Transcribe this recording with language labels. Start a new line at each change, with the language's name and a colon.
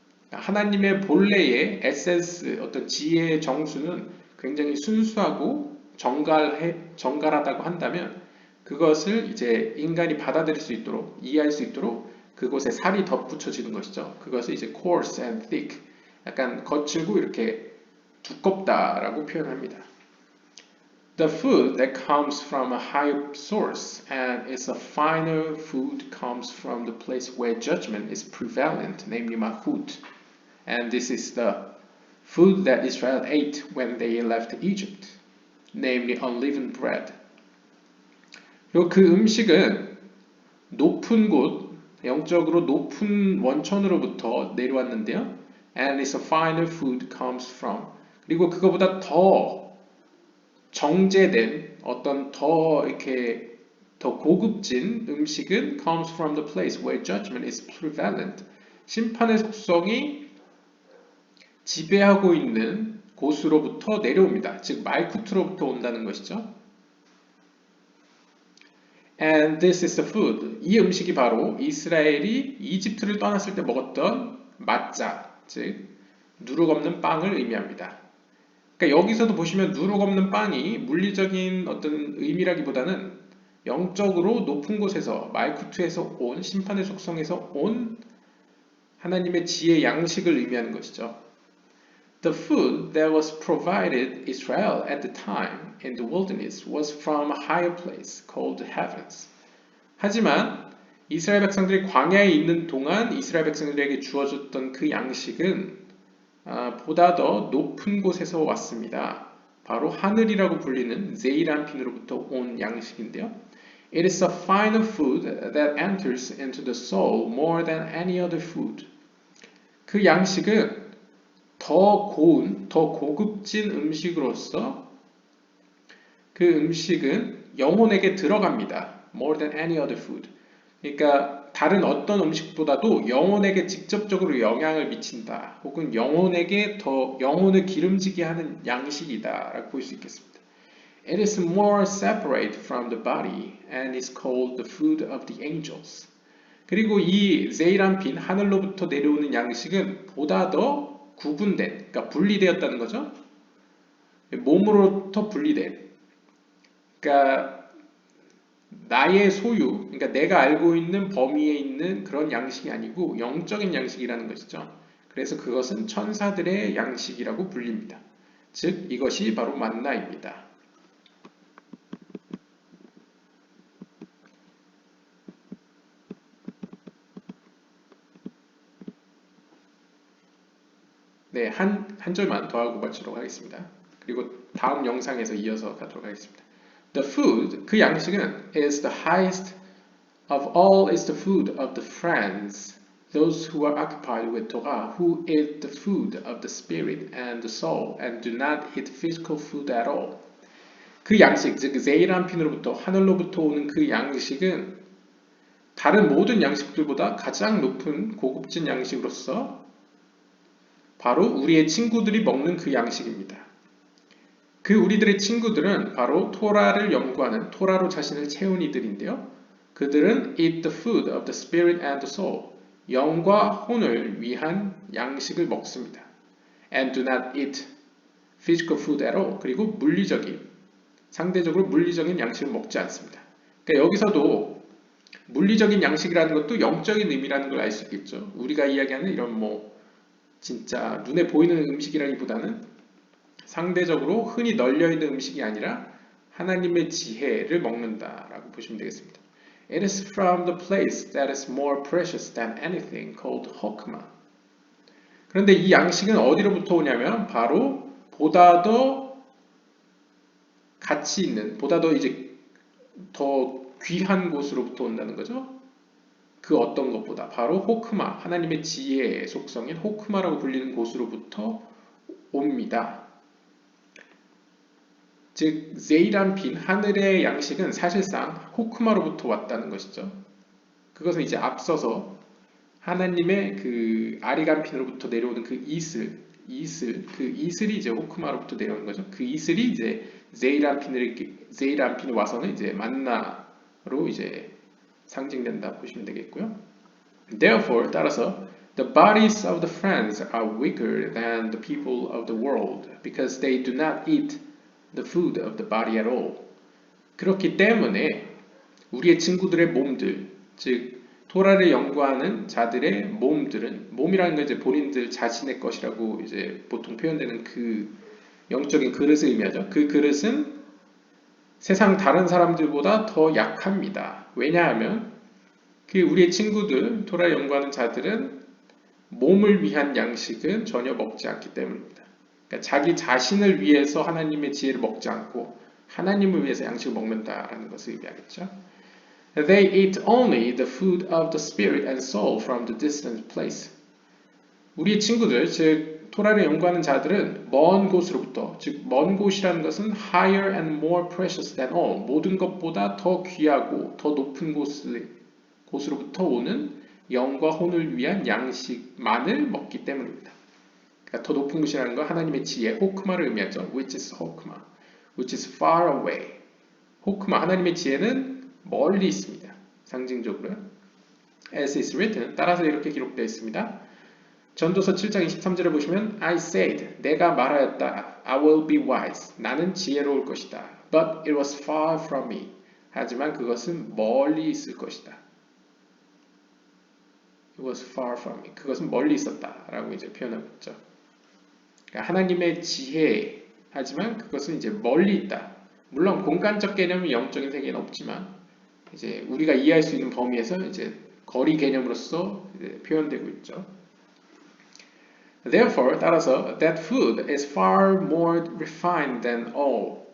Korean: 하나님의 본래의 에센스, 어떤 지혜의 정수는 굉장히 순수하고 정갈하다고 한다면 그것을 이제 인간이 받아들일 수 있도록 이해할 수 있도록 그곳에 살이 덧붙여지는 것이죠. 그것을 이제
English: coarse and thick,
Korean: 약간 거칠고 이렇게 두껍다라고 표현합니다.
English: The food that comes from a higher source and is a finer food comes from the place where judgment is prevalent, namely Malchut. And this is the food that Israel ate when they left Egypt, namely unleavened bread.
Korean: 그리고 그 음식은 높은 곳, 영적으로 높은 원천으로부터 내려왔는데요.
English: And it's a finer food comes from.
Korean: 그리고 그거보다 더 정제된 어떤 더 이렇게 더 고급진 음식은
English: comes from the place where judgment is prevalent.
Korean: 심판의 속성이 지배하고 있는 곳으로부터 내려옵니다. 즉 말쿠트로부터 온다는 것이죠.
English: And this is the food.
Korean: 이 음식이 바로 이스라엘이 이집트를 떠났을 때 먹었던 마짜, 즉 누룩 없는 빵을 의미합니다. 그러니까 여기서도 보시면 누룩 없는 빵이 물리적인 어떤 의미라기보다는 영적으로 높은 곳에서 말쿠트에서 온 심판의 속성에서 온 하나님의 지혜 양식을 의미하는 것이죠.
English: The food that was provided Israel at the time in the wilderness was from a higher place called the heavens.
Korean: 하지만 이스라엘 백성들이 광야에 있는 동안 이스라엘 백성들에게 주어졌던 그 양식은 보다 더 높은 곳에서 왔습니다. 바로 하늘이라고 불리는 제이란핀으로부터 온 양식인데요.
English: It is a finer food that enters into the soul more than any other food.
Korean: 그 양식은 더 고운, 더 고급진 음식으로서 그 음식은 영혼에게 들어갑니다.
English: More than any other food.
Korean: 그러니까 다른 어떤 음식보다도 영혼에게 직접적으로 영향을 미친다. 혹은 영혼에게 더 영혼을 기름지게 하는 양식이다 라고 볼 수 있겠습니다.
English: It is more separate from the body and is called the food of the angels.
Korean: 그리고 이 제이란핀 하늘로부터 내려오는 양식은 보다 더 구분된, 그러니까 분리되었다는 거죠. 몸으로부터 분리된. 그러니까 나의 소유, 그러니까 내가 알고 있는 범위에 있는 그런 양식이 아니고 영적인 양식이라는 것이죠. 그래서 그것은 천사들의 양식이라고 불립니다. 즉 이것이 바로 만나입니다. 네, 한 절만 더 하고 마치도록 하겠습니다. 그리고 다음 영상에서 이어서 가도록 하겠습니다.
English: The food,
Korean: 그 양식은
English: is the highest of all is the food of the friends, those who are occupied with Torah, who eat the food of the spirit and the soul and do not eat physical food at all.
Korean: 그 양식, 즉 제이란핀으로부터 하늘로부터 오는 그 양식은 다른 모든 양식들보다 가장 높은 고급진 양식으로서 바로 우리의 친구들이 먹는 그 양식입니다. 그 우리들의 친구들은 바로 토라를 연구하는 토라로 자신을 채운 이들인데요. 그들은
English: eat the food of the spirit and the soul,
Korean: 영과 혼을 위한 양식을 먹습니다.
English: And do not eat physical food at all.
Korean: 그리고 물리적인, 상대적으로 물리적인 양식을 먹지 않습니다. 그러니까 여기서도 물리적인 양식이라는 것도 영적인 의미라는 걸 알 수 있겠죠. 우리가 이야기하는 이런 진짜 눈에 보이는 음식이라기보다는 상대적으로 흔히 널려있는 음식이 아니라 하나님의 지혜를 먹는다라고 보시면 되겠습니다.
English: It is from the place that is more precious than anything called Hokmah.
Korean: 그런데 이 양식은 어디로부터 오냐면 바로 보다 더 가치 있는, 보다 더 이제 더 귀한 곳으로부터 온다는 거죠. 그 어떤 것보다 바로 호크마, 하나님의 지혜의 속성인 호크마라고 불리는 곳으로부터 옵니다. 즉 제이란핀, 하늘의 양식은 사실상 호크마로부터 왔다는 것이죠. 그것은 이제 앞서서 하나님의 그 아리간핀으로부터 내려오는 그 이슬, 그 이슬이 이제 호크마로부터 내려오는 거죠. 그 이슬이 이제 제이란핀에 와서는 이제 만나로 이제 상징된다 보시면 되겠고요.
English: Therefore,
Korean: 따라서
English: the bodies of the friends are weaker than the people of the world because they do not eat the food of the body at all.
Korean: 그렇기 때문에 우리의 친구들의 몸들, 즉 토라를 연구하는 자들의 몸들은 몸이라는 건 이제 본인들 자신의 것이라고 이제 보통 표현되는 그 영적인 그릇을 의미하죠. 그 그릇은 세상 다른 사람들보다 더 약합니다. 왜냐하면 그 우리의 친구들, 토라 연구하는 자들은 몸을 위한 양식은 전혀 먹지 않기 때문입니다. 그러니까 자기 자신을 위해서 하나님의 지혜를 먹지 않고 하나님을 위해서 양식을 먹는다라는 것을 의미하겠죠.
English: They eat only the food of the spirit and soul from the distant place.
Korean: 우리 친구들, 즉 토라를 연구하는 자들은 먼 곳으로부터, 즉 먼 곳이라는 것은
English: higher and more precious than all,
Korean: 모든 것보다 더 귀하고 더 높은 곳으로부터 오는 영과 혼을 위한 양식만을 먹기 때문입니다. 그러니까 더 높은 곳이라는 건 하나님의 지혜, 호크마를 의미하죠.
English: Which is 호크마, which is far away.
Korean: 호크마, 하나님의 지혜는 멀리 있습니다. 상징적으로요.
English: As is written,
Korean: 따라서 이렇게 기록되어 있습니다. 전도서 7장 23절에 보시면
English: I said,
Korean: 내가 말하였다.
English: I will be wise.
Korean: 나는 지혜로울 것이다.
English: But it was far from me.
Korean: 하지만 그것은 멀리 있을 것이다.
English: It was far from me.
Korean: 그것은 멀리 있었다. 라고 이제 표현하고 있죠. 그러니까 하나님의 지혜, 하지만 그것은 이제 멀리 있다. 물론 공간적 개념이 영적인 세계는 없지만 이제 우리가 이해할 수 있는 범위에서 이제 거리 개념으로서 이제 표현되고 있죠.
English: Therefore,
Korean: 따라서
English: that food is far more refined than all.